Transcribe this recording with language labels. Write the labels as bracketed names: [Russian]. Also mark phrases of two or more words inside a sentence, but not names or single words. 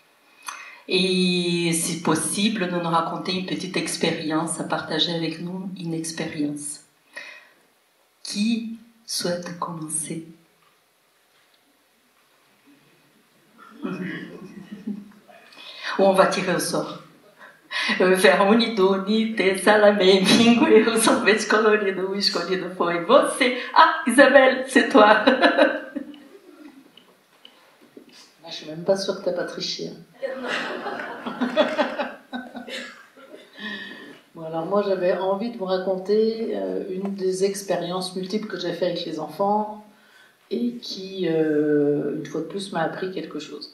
[French] Et si possible, nous raconter une petite expérience, à partager avec nous une expérience. Qui souhaite commencer? Ou on va tirer au sort. [Portuguese] Verônido, Nite, Salamé, Bingo e o sorvete colorido. O escolhido foi você. [French] Ah, Isabelle, c'est toi. Je suis même pas sûre que tu n'as pas triché. Bon, alors moi j'avais envie de vous raconter une des expériences multiples que j'ai fait avec les enfants et qui, une fois de plus, m'a appris quelque chose.